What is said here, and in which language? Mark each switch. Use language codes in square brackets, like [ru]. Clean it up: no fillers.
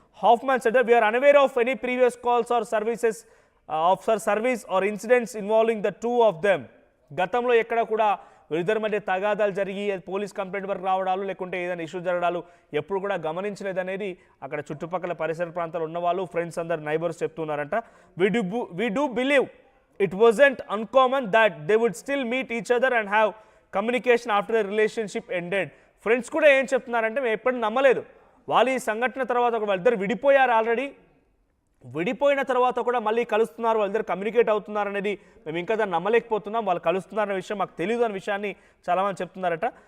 [en] Hoffman said we are unaware of any previous calls or services service or incidents involving the two of them. [te] గతంలో ఎక్కడ కూడా వీరిద్దరి మధ్య తగాదాలు జరిగి పోలీస్ కంప్లైంట్ వరకు రావడాలు, లేకుంటే ఏదైనా ఇష్యూ జరగడాలు ఎప్పుడు కూడా గమనించలేదనేది అక్కడ చుట్టుపక్కల పరిసర ప్రాంతాలు ఉన్నవాళ్ళు, ఫ్రెండ్స్ అందరు, neighbours చెప్తున్నారంట. [en] We do believe it wasn't uncommon that they would still meet each other and have communication after the relationship ended. [te] Friends కూడా ఏం చెప్తున్నారంటే మేము ఎప్పుడు నమ్మలేదు, వాళ్ళు ఈ సంఘటన తర్వాత వాళ్ళిద్దరు విడిపోయారు, ఆల్రెడీ విడిపోయిన తర్వాత కూడా మళ్ళీ కలుస్తున్నారు, వాళ్ళిద్దరు కమ్యూనికేట్ అవుతున్నారు అనేది మేము ఇంకా దాన్ని నమ్మలేకపోతున్నాం, వాళ్ళు కలుస్తున్నారనే విషయం మాకు తెలియదు అనే విషయాన్ని చాలామంది చెప్తున్నారట.